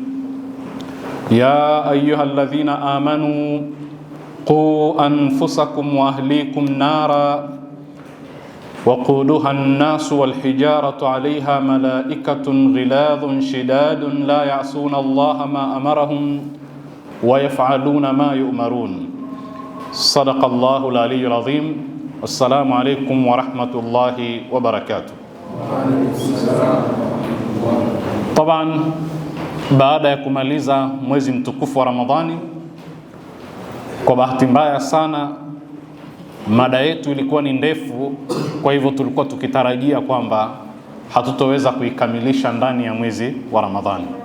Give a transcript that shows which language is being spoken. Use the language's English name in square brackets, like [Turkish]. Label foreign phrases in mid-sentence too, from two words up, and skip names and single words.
[Arabic] يا أيها الذين آمنوا قوا أنفسكم وأهليكم نارا وقودها الناس والحجارة عليها ملائكة غلاظ شداد لا يعصون الله ما أمرهم ويفعلون ما يؤمرون. صدق الله العلي العظيم. السلام عليكم ورحمة الله وبركاته. [Swahili] طبعا baada ya kumaliza mwezi mtukufu wa Ramadhani, kwa bahati mbaya sana mada yetu ilikuwa ni ndefu, kwa hivyo tulikuwa tukitarajia kwamba hatutoweza kuikamilisha ndani ya mwezi wa Ramadhani.